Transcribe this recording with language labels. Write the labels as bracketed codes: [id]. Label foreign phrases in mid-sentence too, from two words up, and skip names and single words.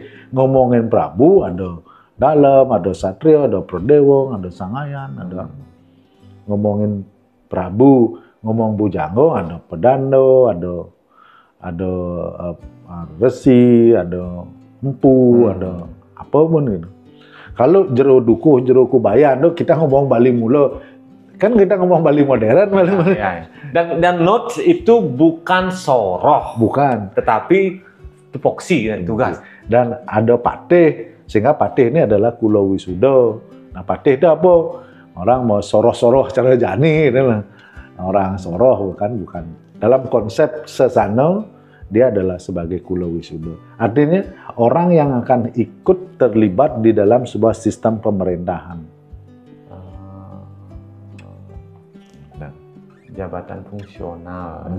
[id] Ngomongin Prabu ada dalam, ada Satrio, ada Pradewang, ada Sangayan, ada ngomongin Prabu, ngomong Bujangga ada Pedando, ada Resi, ada Empu, ada apa pun gitu. Kalau jero dukuh, jero kubayan, kita ngomong Bali mula. Kan kita ngomong Bali modern. Ya. Dan notes itu bukan soroh. Bukan. Tetapi tupoksi kan, tugas. Dan ada patih, sehingga patih ini adalah Kulo Wisuda. Nah patih itu apa? Orang mau soroh-soroh [ban] cara jani. [id] Orang soroh bukan. Dalam konsep sesana, dia adalah sebagai Kulo Wisuda. Artinya orang yang akan ikut terlibat di dalam sebuah sistem pemerintahan. Jabatan fungsional.